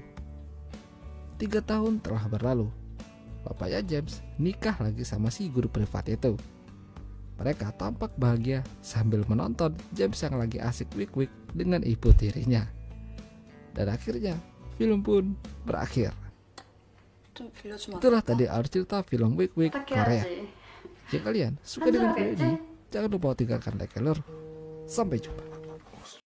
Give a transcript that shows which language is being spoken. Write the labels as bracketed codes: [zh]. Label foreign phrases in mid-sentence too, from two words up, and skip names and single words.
[id] 3 tahun telah berlalu. Bapaknya James nikah lagi sama si guru privat itu. Mereka tampak bahagia sambil menonton James yang lagi asik wik-wik dengan ibu tirinya. Dan akhirnya film pun berakhir. [ko] 좀 빌려주면 안 [id] Itulah [ko] 될까? [id] tadi alur cerita film wik-wik Korea. [ko] 부탁해야지. [id] Jika kalian suka dengan video ini, [ko] 한줄하겠지? [id] jangan lupa tinggalkan [en] like, share. [id] Sampai jumpa.